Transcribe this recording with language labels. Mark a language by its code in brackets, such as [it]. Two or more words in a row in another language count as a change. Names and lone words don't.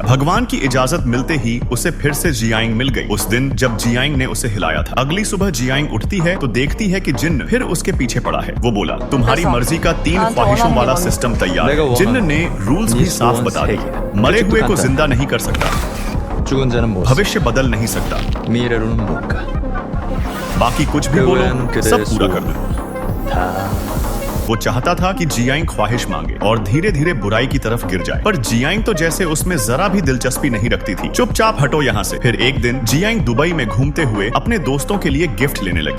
[hi] भगवान की इजाजत मिलते ही उसे फिर से जियांग मिल गई, उस दिन जब जियांग ने उसे हिलाया था। अगली सुबह जियांग उठती है तो देखती है कि जिन्न फिर उसके पीछे पड़ा है। वो बोला, तुम्हारी मर्जी का 3 ख्वाहिशों वाला सिस्टम तैयार है। जिन्न ने रूल्स भी साफ बता दिए। मरे हुए को जिंदा नहीं कर सकता, [ko] 죽은 자는 못 [hi] भविष्य बदल नहीं सकता, [ko] 미래로는 못 가. [hi] बाकी कुछ भी बोलो सब पूरा कर दो। वो चाहता था कि जियांग ख्वाहिश मांगे और धीरे धीरे बुराई की तरफ गिर जाए, पर जियांग तो जैसे उसमें जरा भी दिलचस्पी नहीं रखती थी। चुपचाप हटो यहाँ से। फिर एक दिन जियांग दुबई में घूमते हुए अपने दोस्तों के लिए गिफ्ट लेने लगी।